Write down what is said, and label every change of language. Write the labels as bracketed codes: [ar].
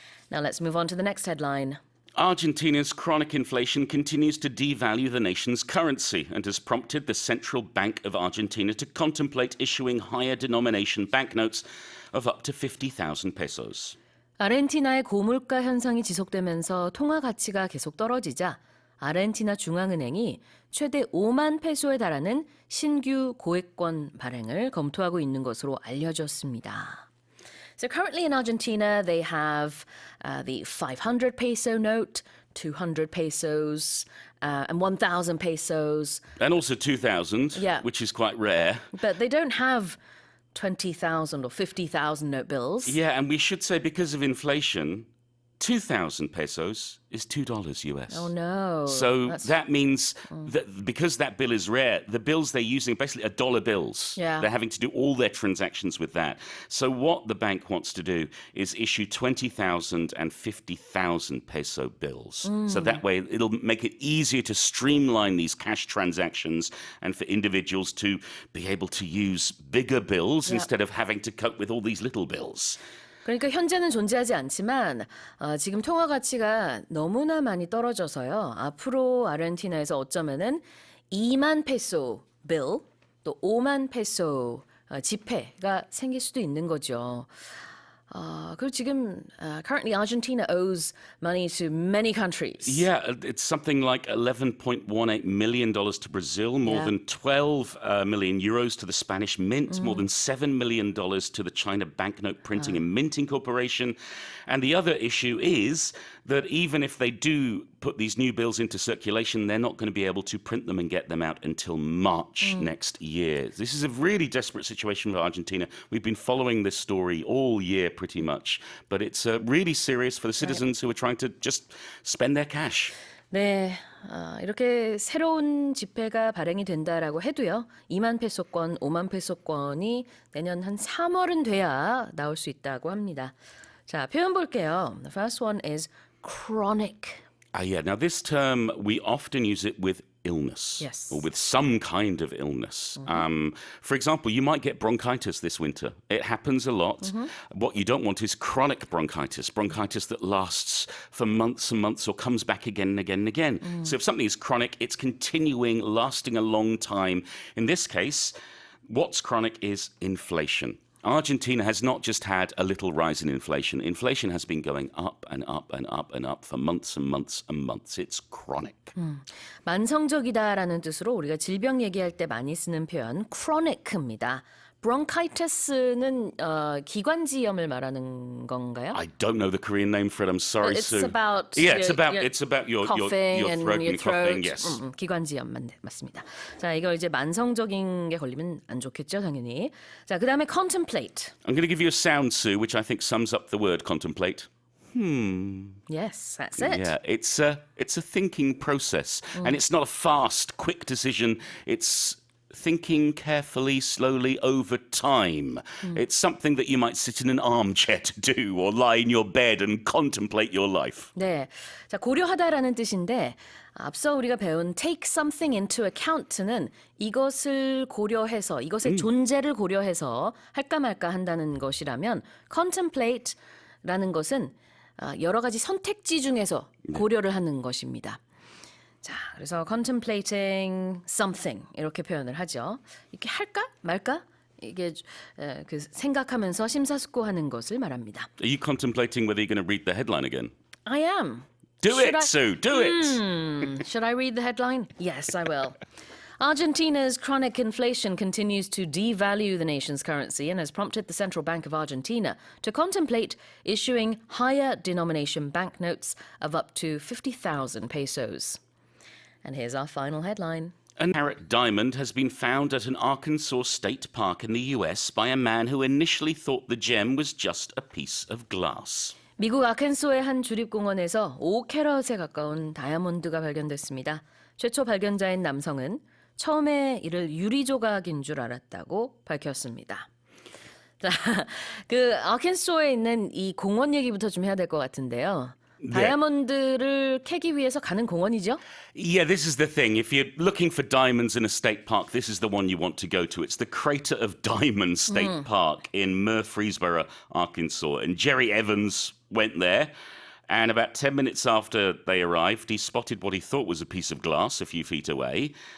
[en] Now let's move on to the next headline. Argentina's chronic inflation continues to devalue the nation's currency and has prompted the Central Bank of Argentina to contemplate issuing higher denomination banknotes of up to 50,000 pesos. [ko] 아르헨티나의 고물가 현상이 지속되면서 통화 가치가 계속 떨어지자 아르헨티나 중앙은행이 최대 5만 페소에 달하는 신규 고액권 발행을 검토하고 있는 것으로 알려졌습니다. [en] So currently in Argentina, they have the 500 peso note, 200 pesos, and 1,000 pesos. And also 2,000, Yeah. which is quite rare. But they don't have 20,000 or 50,000 note bills. Yeah, and we should say because of inflation, 2,000 pesos is $2 US. Oh no. So That's- that means that because that bill is rare, the bills they're using are basically $1 bills. Yeah. They're having to do all their transactions with that. So what the bank wants to do is issue 20,000 and 50,000 peso bills. So that way it'll make it easier to streamline these cash transactions and for individuals to be able to use bigger bills instead of having to cope with all these little bills. [ko] 그러니까 현재는 존재하지 않지만 지금 통화 가치가 너무나 많이 떨어져서요. 앞으로 아르헨티나에서 어쩌면은 2만 페소 빌, 또 5만 페소 지폐가 생길 수도 있는 거죠. 그리고 지금 [en] currently Argentina owes money to many countries. Yeah, it's something like $11.18 million to Brazil, more than 12 million euros to the Spanish Mint, more than $7 million to the China Banknote Printing and Minting Corporation. And the other issue is that even if they do put these new bills into circulation, they're not going to be able to print them and get them out until March next year. This is a really desperate situation for Argentina. We've been following this story all year pretty much, but it's really serious for the citizens who are trying to just spend their cash. [ko] 네, 이렇게 새로운 지폐가 발행이 된다라고 해도요. 2만 페소권, 5만 페소권이 내년 한 3월은 돼야 나올 수 있다고 합니다. 자, 표현 볼게요. [en] The first one is chronic. Yeah, now this term, we often use it with illness. Yes. Or with some kind of illness. For example, you might get bronchitis this winter. It happens a lot. What you don't want is chronic bronchitis that lasts for months and months or comes back again and again and again. So if something is chronic, it's continuing, lasting a long time. In this case, what's chronic is inflation. Argentina has not just had a little rise in inflation. Inflation has been going up and up and up and up for months and months and months. It's chronic. [ko] 만성적이다라는 뜻으로 우리가 질병 얘기할 때 많이 쓰는 표현 chronic입니다. bronchitis는 기관지염을 말하는 건가요? [en] I don't know the Korean name for it. I'm sorry, It's Sue. about it's your about your coughing your and throat your and throat. coughing. Yes. [ko] 기관지염 맞습니다. 자, 이걸 이제 만성적인 게 걸리면 안 좋겠죠, 당연히. 자, 그다음에 contemplate. [en] I'm going to give you a sound, Sue, which I think sums up the word contemplate. Yes, that's it. Yeah, it's a thinking process, and it's not a fast, quick decision. It's thinking carefully, slowly over time. It's something that you might sit in an armchair to do or lie in your bed and contemplate your life. [ko] 네. 자, 고려하다라는 뜻인데 앞서 우리가 배운 [en] take something into account [ko] 는 이것을 고려해서 이것의 존재를 고려해서 할까 말까 한다는 것이라면 contemplate라는 것은 여러 가지 선택지 중에서 고려를 하는 것입니다. 자, 그래서 [en] contemplating something [ko] 이렇게 표현을 하죠. 이렇게 할까 말까 이게 그 생각하면서 심사숙고하는 것을 말합니다. [en] Are you contemplating whether you're going to read the headline again? I am. Do Should it, I- Sue. Do it. Should I read the headline? Yes, I will. Argentina's chronic inflation continues to devalue the nation's currency and has prompted the Central Bank of Argentina to contemplate issuing higher denomination banknotes of up to 50,000 pesos. And here's our final headline. A carat diamond has been found at an Arkansas state park in the US by a man who initially thought the gem was just a piece of glass. [ko] 미국 아켄소의 한 주립공원에서 5캐럿에 가까운 다이아몬드가 발견됐습니다. 최초 발견자인 남성은 처음에 이를 유리 조각인 줄 알았다고 밝혔습니다. 자, 그 아켄소에 있는 이 공원 얘기부터 좀 해야 될 것 같은데요. 다이아몬드를 캐기 위해서 가는 공원이죠? [en] Yeah, this is the thing. If you're looking for diamonds in a state park, this is the one you want to go to. It's the Crater of Diamonds State Park in Murfreesboro, Arkansas. And Jerry Evans went there. And about 10 minutes after they arrived, he spotted what he thought was a piece of glass a few feet away.